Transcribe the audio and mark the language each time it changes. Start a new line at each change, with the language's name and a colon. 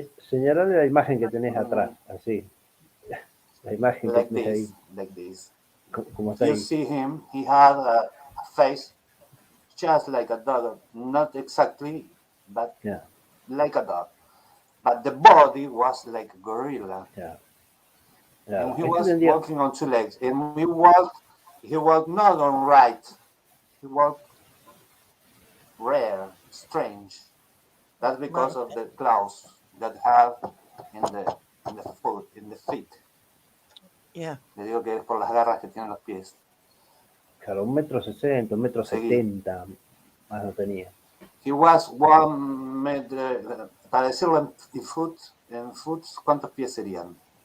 Spanish: Señalale la imagen que tenés atrás, así. La imagen que tenés ahí.
English: Like this.
Spanish: Como está
English: you
Spanish: ahí.
English: see him, he had a face just like a dog, not exactly, but like a dog. But the body was like a gorilla. And he was walking on two legs. And he walked not on right. He walked rare, strange. That's because of the claws that have in the feet. Yeah.
Spanish: Le digo que es por las garras que tienen los pies. Claro, 1,60 m, 1,70 m, más no tenía.
English: He was 1 meter,
Spanish: para decirlo en foot, ¿cuántos pies serían?